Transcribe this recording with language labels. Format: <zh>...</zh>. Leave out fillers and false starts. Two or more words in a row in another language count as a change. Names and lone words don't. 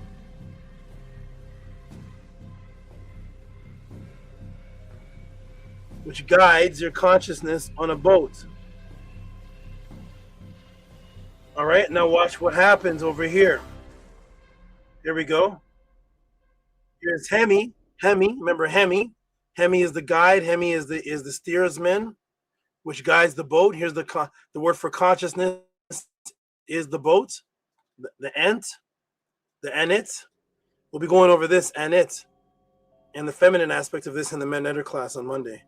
<en>Which guides your consciousness on a boat. All right, now watch what happens over here. Here we go. Here's Hemi. Hemi, remember Hemi. Hemi is the guide. Hemi is the steersman, which guides the boat. Here's the word for consciousness is the boat, the ent, the anit. We'll be going over this anit and the feminine aspect of this in the men class on Monday.</en>